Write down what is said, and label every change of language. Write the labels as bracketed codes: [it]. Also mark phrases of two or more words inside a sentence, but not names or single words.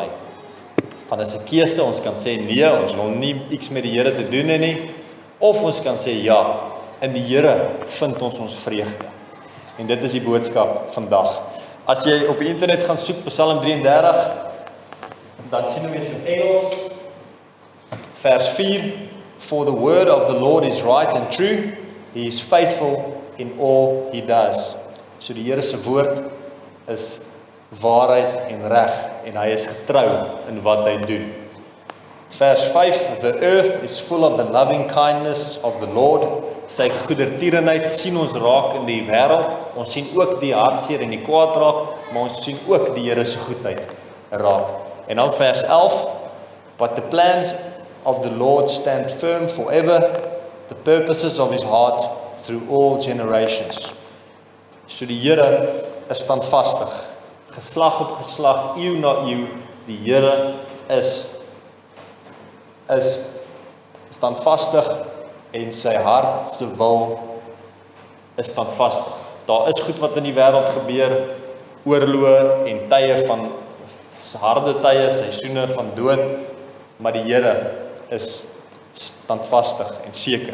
[af] Van is 'n keuse, ons kan sê nee, ons wil nie iets met die Here te doen hê nie, of ons kan sê ja, in die Here vind ons vreugde. En dit is die boodskap vandag. As jy op die internet gaan soek Psalm 33, dan sien jy in Engels vers 4, [en] for the word of the Lord is right and true, he is faithful in all he does. [af] So die Here se woord is waarheid en reg en hy is getrou in wat hy doen. Vers 5, [en] the earth is full of the loving kindness of the Lord. [af] Sy goedertierenheid sien ons raak in die wêreld. Ons sien ook die hartseer en die kwaad raak, maar ons sien ook die Here se goedheid raak. En dan vers 11, [en] but the plans of the Lord stand firm forever, the purposes of his heart through all generations. [af] So die Here is standvastig, geslag op geslag, eeu na eeu, die Here is standvastig en sy hart se wil is standvastig. Daar is goed wat in die wêreld gebeur, oorloë en tye van harde tye, seisoene van dood, maar die Here is standvastig en seker.